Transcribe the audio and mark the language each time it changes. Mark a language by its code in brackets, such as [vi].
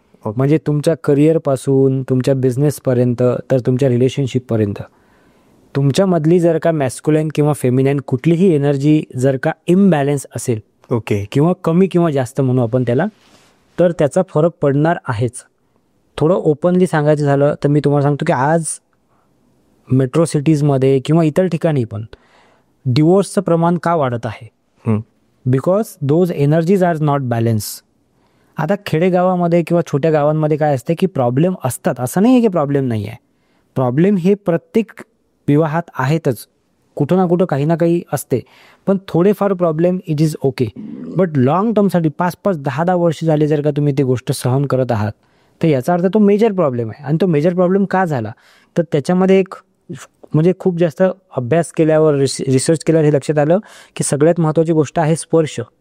[mr] म्हणजे तुमच्या करिअरपासून तुमच्या बिझनेसपर्यंत तर तुमच्या रिलेशनशिपपर्यंत तुमच्यामधली जर का मॅस्क्युलाईन किंवा फेमिनाईन कुठलीही एनर्जी जर का इम्बॅलन्स असेल, ओके, किंवा कमी किंवा जास्त म्हणू आपण त्याला, तर त्याचा फरक पडणार आहेच. थोडं ओपनली सांगायचं झालं तर मी तुम्हाला सांगतो की आज मेट्रो सिटीजमध्ये किंवा इतर ठिकाणी पण डिवोर्सचं प्रमाण का वाढत आहे? [en] Because those energies are not balance. [mr] आता खेडेगावामध्ये किंवा छोट्या गावांमध्ये काय असते की प्रॉब्लेम असतात, असं नाही आहे की प्रॉब्लेम नाही आहे. प्रॉब्लेम हे प्रत्येक विवाहात आहेतच, कुठं ना कुठं काही ना काही असते, पण थोडेफार problem [en] It is okay. [mr] But long टर्मसाठी 5-5, 10-10 वर्ष झाले जर का तुम्ही ती गोष्ट सहन करत आहात तर याचा अर्थ तो मेजर प्रॉब्लेम आहे. आणि तो मेजर प्रॉब्लेम का झाला तर त्याच्यामध्ये एक म्हणजे खूप जास्त अभ्यास केल्यावर रिसर्च केल्यावर हे लक्षात आलं की सगळ्यात महत्त्वाची गोष्ट आहे स्पर्श.